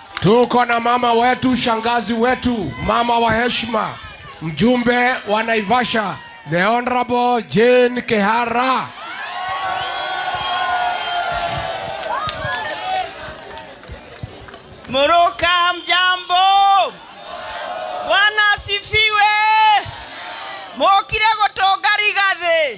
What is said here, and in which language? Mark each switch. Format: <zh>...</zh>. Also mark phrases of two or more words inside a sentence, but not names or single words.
<sw>Tuko na mama wetu, shangazi wetu, mama wa heshima, mjumbe wa Naivasha,</sw> <en>the Honorable Jane Kihara.</en> <ki>Muruka mjambo.</ki> <sw>Bwana asifiwe.</sw> <ki>Mokire gotonga Rigathi.</ki>